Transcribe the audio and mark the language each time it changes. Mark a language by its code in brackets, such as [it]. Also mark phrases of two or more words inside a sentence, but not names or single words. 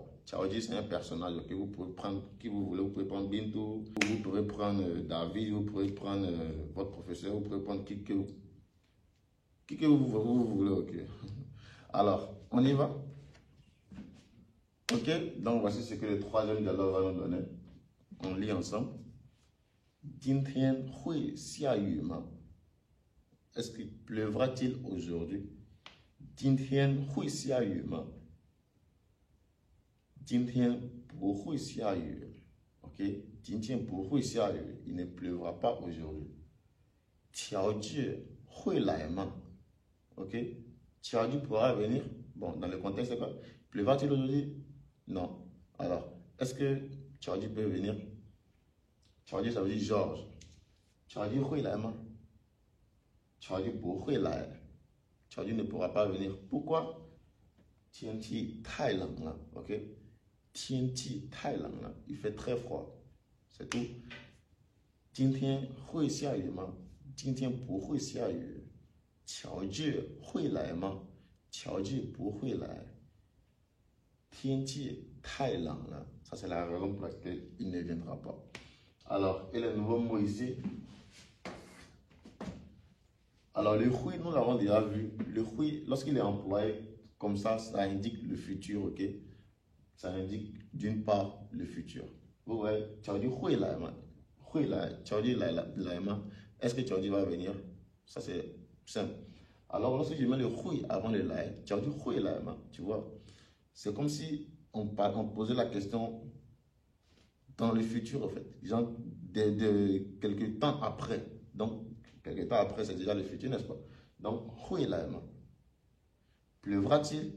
[fr] Chaoji, c'est un personnage que vous pouvez prendre qui vous voulez. Vous pouvez prendre Bintou, vous pouvez prendre David, vous pouvez prendre votre professeur, vous pouvez prendre qui que vous voulez. Ok. Alors, on y va. Ok, donc voici ce que le troisième dialogue va nous donner. On lit ensemble. [zh] 今天会下雨吗? [fr] Est-ce qu'il pleuvra-t-il aujourd'hui? [zh] 今天会下雨吗? 今天不会下雨. Ok? 今天不会下雨. [fr] Il ne pleuvra pas aujourd'hui. [zh] 乔治会来吗? [fr] Ok? Chaoji pourra venir. Bon, dans le contexte, c'est quoi? Pleuvra-t-il aujourd'hui? Non. Alors, est-ce que Chaoji peut venir? Chaoji, ça veut dire Georges. [zh] Chaoji 会来吗? Chaoji 不会来. [fr] Chaoji ne pourra pas venir. Pourquoi? [zh] 天气太冷了. Ok? 天气太冷了. [fr] Il fait très froid. C'est tout. [zh] 今天会下雨吗? 今天不会下雨. 乔治会来吗? 乔治不会来. 天气太冷了. [fr] Ça, c'est la raison pour laquelle il ne viendra pas. Alors, et le nouveau mot ici. Alors, le hui, nous l'avons déjà vu. Le hui, lorsqu'il est employé comme ça indique le futur, ok? Ça indique d'une part le futur. Vous voyez, [zh] Chaoji hui lai ma. Hui lai, Chaoji lai ma. [fr] Est-ce que Chaoji va venir? Ça, c'est simple. Alors, lorsque je mets le hui avant le lai, [zh] Chaoji hui lai ma, [fr] tu vois? C'est comme si on posait la question dans le futur, en fait. Genre, de quelques temps après. Donc, quelques temps après, c'est déjà le futur, n'est-ce pas? Donc, [zh] 会来吗. [fr] Pleuvra-t-il?